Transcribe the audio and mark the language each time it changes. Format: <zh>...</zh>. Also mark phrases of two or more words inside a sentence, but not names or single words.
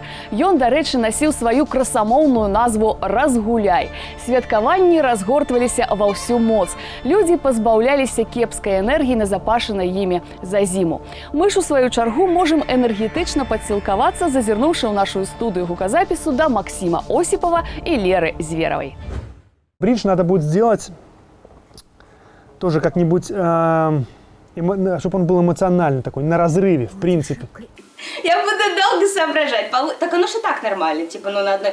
<be>Ён, дарэчы, насіў сваю красамоўную назву «Разгуляй». Святкаванні разгортваліся ва ўсю моц. Людзі пазбаўляліся кепскай энергіі, назапашанай імі за зіму. Мы ж, у сваю чаргу, можам энергетычна падсілкавацца, зазірнуўшы ў нашу студыю гуказапісу да Максима Осипова и Леры Зверовой.</be> <ru>Бридж надо будет сделать тоже как-нибудь, чтобы он был эмоциональный такой, на разрыве, в принципе. Я буду долго соображать. Так оно же так нормально, типа, ну надо...</ru>